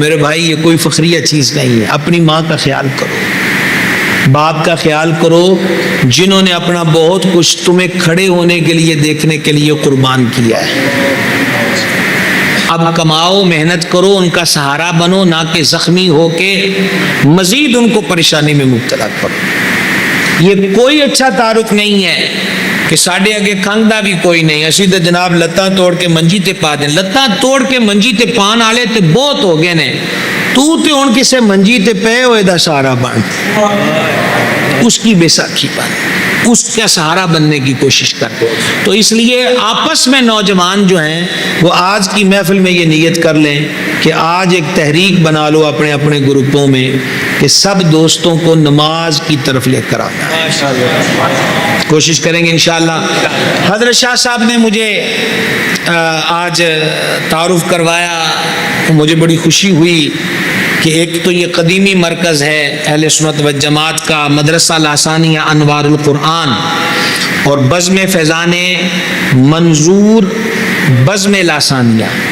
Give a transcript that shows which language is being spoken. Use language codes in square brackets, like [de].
[ur] میرے بھائی یہ کوئی فخریہ چیز نہیں ہے. اپنی ماں کا خیال کرو, باپ کا خیال کرو جنہوں نے اپنا بہت کچھ تمہیں کھڑے ہونے کے لیے دیکھنے کے لیے قربان کیا ہے. اب کماؤ, محنت کرو, ان کا سہارا بنو, نہ کہ زخمی ہو کے مزید ان کو پریشانی میں مبتلا کرو. یہ کوئی اچھا تعارف نہیں ہے کہ [pa] ساڈے اگے کھنگدا [ur] بھی کوئی نہیں. [pa] اسی تو جناب لتاں توڑ کے منجی تے پا دیں. لتاں توڑ کے منجی تے پان والے تے بہت ہو گئے نے. تو تے ہن کسے منجی تے پے ہوئے دا سہارا بن, [ur] اس کی بیساکھی بن, اس کا سہارا بننے کی کوشش کر. تو اس لیے آپس میں نوجوان جو ہیں وہ آج کی محفل میں یہ نیت کر لیں کہ آج ایک تحریک بنا لو اپنے اپنے گروپوں میں کہ سب دوستوں کو نماز کی طرف لے کر آنا. کوشش کریں گے انشاءاللہ. حضرت شاہ صاحب نے مجھے آج تعارف کروایا, مجھے بڑی خوشی ہوئی کہ ایک تو یہ قدیمی مرکز ہے اہل سنت و جماعت کا, مدرسہ لاسانیہ انوار القرآن, اور بزم فیضان منظور بزم لاسانیہ.